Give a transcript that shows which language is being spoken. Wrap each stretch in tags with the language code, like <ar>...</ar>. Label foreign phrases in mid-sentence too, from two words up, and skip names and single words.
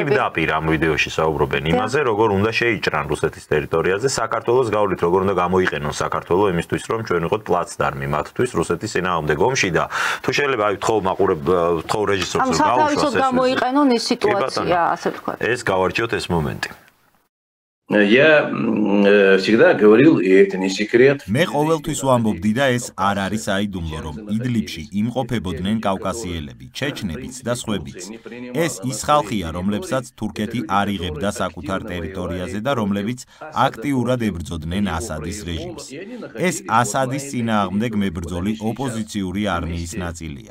<ka>პირდაპირ ამ ვიდეოში საუბრობენ იმაზე, როგორ უნდა შეიჭრან რუსეთის ტერიტორიაზე საქართველოს გავლით, როგორ უნდა გამოიყენონ საქართველო იმისთვის, რომ ჩვენ ვიყოთ პლაცდარმი მათთვის რუსეთის წინააღმდეგ ომში და თუ შეიძლება აი თხოვ რეჟისორს რომ გაუშვას ეს გამოიყენონ ის სიტუაცია, ასე ვთქვათ. ეს გავარჩიოთ ეს მომენტი.</ka> <ru>Я всегда говорил, и это не секрет.</ru> <ka>მე ყოველთვის ვამბობდი და ეს არ არის აიდუმლო, რომ იდლიბში იმყოფებოდნენ კავკასიელები, ჩეჩნებიც და სხვებიც. ეს ის ხალხია, რომლებსაც თურქეთი არ იღებდა საკუთარ ტერიტორიაზე და რომლებიც აქტიურად ებრძოდნენ ასადის რეჟიმს. ეს ასადის წინააღმდეგ მებრძოლი ოპოზიციური არმიის ნაწილია.</ka>